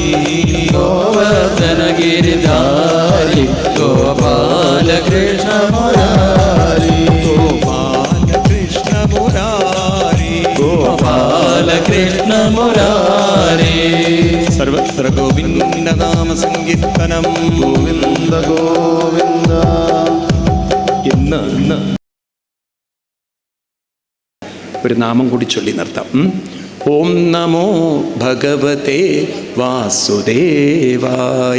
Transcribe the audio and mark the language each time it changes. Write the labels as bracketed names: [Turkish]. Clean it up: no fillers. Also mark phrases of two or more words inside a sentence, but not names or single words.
[Sanskrit] गोवर्धन गिरिधारी गोपाल कृष्ण मुरारी गोपाल कृष्ण मुरारी गोपाल कृष्ण मुरारी സർവത്ര ഗോവിന്ദനാമ സങ്കീർത്തനം. ഗോവിന്ദ ഗോവിന്ദ. [Malayalam] ഇന്ന് ഒരു നാമം കൂടി ചൊല്ലി നിർത്താം. [Sanskrit] ഓം നമോ ഭഗവതേ വാസുദേവായ.